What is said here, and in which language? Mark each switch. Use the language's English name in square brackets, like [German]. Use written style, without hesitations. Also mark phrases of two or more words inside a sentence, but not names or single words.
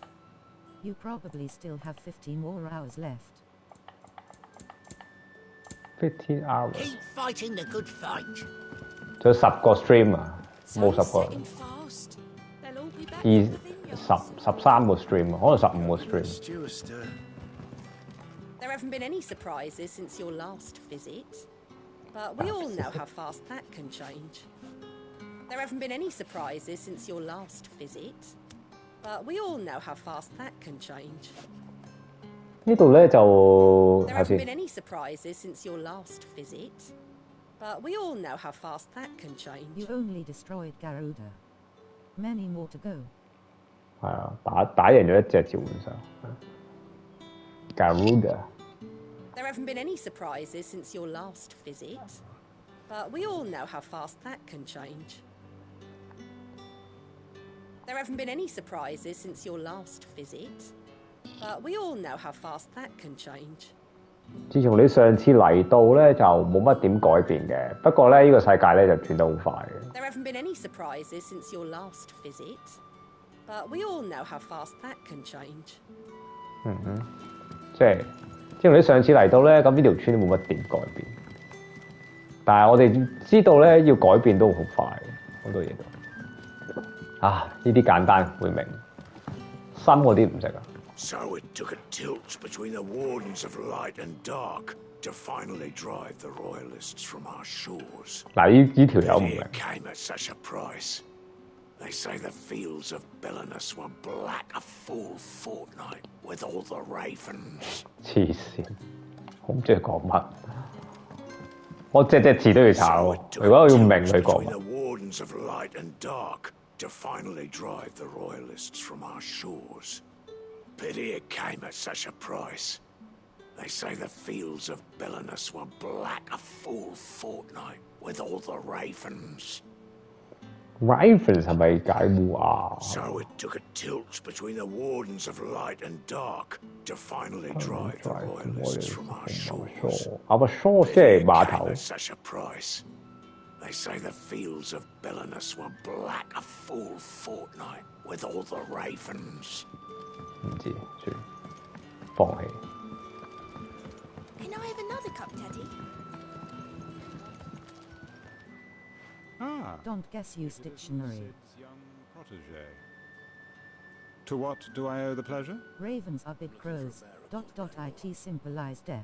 [English] You probably still have 50 more hours left. 15 hours。 Keep fighting the good fight. [Cantonese] 仲有10個 stream 啊，冇10個。13個 stream 啊，可能15個 stream。 [English] There haven't been any surprises since your last visit, but we all know how fast that can change. There haven't been any surprises since your last visit, but we all know how fast that can change. [Cantonese] 呢度咧就 [English] There [Cantonese] 睇 [English] haven't [Cantonese] 先 [English] been any surprises since your last visit, but we all know how fast that can change. You only destroyed Garuda. Many more to go. [Cantonese] 係啊，打贏咗一隻召喚獸。Garuda。 [English] There haven't been any surprises since your last visit, but we all know how fast that can change. There haven't been any surprises since your last visit, but we all know how fast that can change. [Cantonese] 自從你上次嚟到咧，就冇乜點改變嘅。不過咧，呢個世界咧就轉得好快嘅。 [English] There haven't been any surprises since your last visit, but we all know how fast that can change. [Cantonese] 即係自從你上次嚟到咧，咁呢條村都冇乜點改變。但係我哋知道咧，要改變都好快，好多嘢都。啊，呢啲簡單會明，深嗰啲唔識啊。 [English] So it took a tilt between the Wardens of Light and Dark to finally drive the Royalists from our shores. [Cantonese] 嗱，呢條友唔明。 [English] It came at such a price. They say the fields of Belenus were black a full fortnight with all the ravens. [Cantonese] 黐線，我唔知佢講乜。我隻字都要查喎。如果我要明佢講 [English] Between [Cantonese] 乜 [English] the Wardens of Light and Dark to finally drive the Royalists from our shores. Pity it came at such a price. They say the fields of Belenus were black a full fortnight with all the ravens. [Cantonese] Ravens 係咪解烏啊？ [English] So it took a tilt between the Wardens of Light and Dark to finally drive the Royalists from our shores. Our shore [Cantonese] 即係碼頭。 [English] At such a price. They say the fields of Belenus were black a full fortnight with all the ravens. [Cantonese] 唔知，算放棄。 [English] Can I have another cup, Daddy? Ah. Don't guess use dictionary. Its young protege. To what do I owe the pleasure? Ravens are big crows. ... It symbolize death.